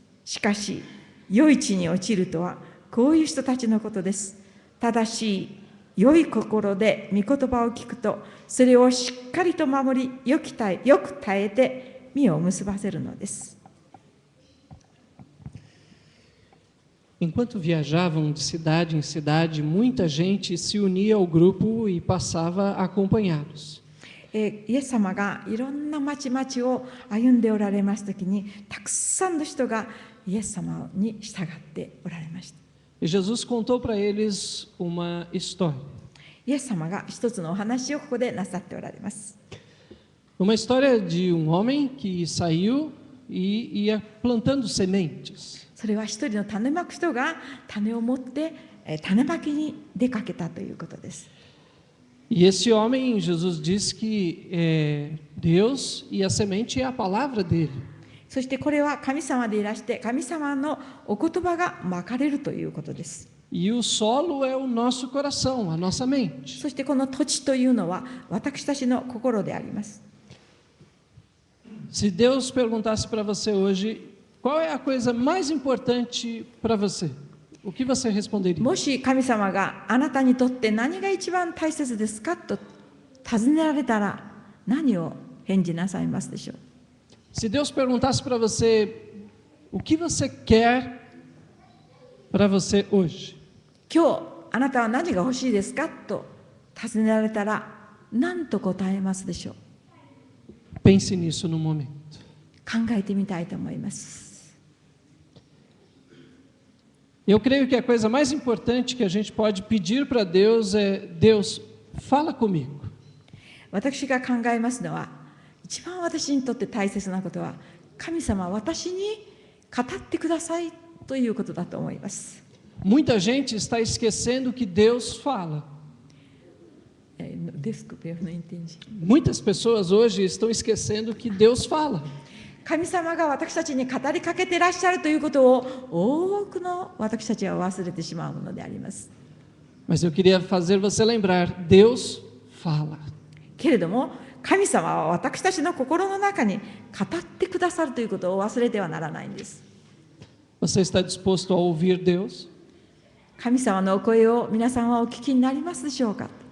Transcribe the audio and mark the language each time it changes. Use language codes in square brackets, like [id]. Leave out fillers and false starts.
[ja] しかし、良い地に落ちるとは、こういう人たちのことです。正しい、良い心で御言葉を聞くと、それをしっかりと守り、よく耐えて、実を結ばせるのです。 [pt] Enquanto viajavam de cidade em cidade, muita gente se unia ao grupo e passava a acompanhá-los. [ja] イエス様がいろんな町々を歩んでおられますときに、たくさんの人がイエス様に従っておられました。 [pt] E Jesus contou para eles uma história. [ja] イエス様が一つのお話をここでなさっておられます。 [pt] Uma história de um homem que saiu e ia plantando sementes. [ja] それは一人の種まく人が種を持って種まきに出かけたということです。 [pt] E esse homem, Jesus diz que é Deus e a semente é a palavra dele. [ja] そしてこれは神様でいらして神様のお言葉がまかれるということです。 [pt] E o solo é o nosso coração, a nossa mente. [ja] そしてこの土地というのは私たちの心であります。 [pt] Se Deus perguntasse para você hoje, qual é a coisa mais importante para você? O que você responderia? [ja] もし神様があなたにとって何が一番大切ですかと尋ねられたら何を返事なさいますでしょう。 [pt] Se Deus perguntasse para você, o que você quer para você hoje? [ja] 今日あなたは何が欲しいですかと尋ねられたら何と答えますでしょう。 [pt] Pense nisso no momento. [ja] 考えてみたいと思います。 [pt] Eu creio que a coisa mais importante que a gente pode pedir para Deus é: Deus, fala comigo. [ja] 私が考えますのは、一番私にとって大切なことは、神様私に語ってくださいということだと思います。 [pt] Muita gente está esquecendo que Deus fala. Desculpe, eu não entendi. Muitas pessoas hoje estão esquecendo que Deus fala. [ja] 神様が私たちに語りかけていらっしゃるということを多くの私たちは忘れてしまうものであります。 [pt] Mas eu queria fazer você lembrar: Deus fala. [ja] けれども神様は私たちの心の中に語ってくださるということを忘れてはならないんです。 [pt] Você está disposto a ouvir Deus? [ja] 神様のお声を皆さんはお聞きになりますでしょうか。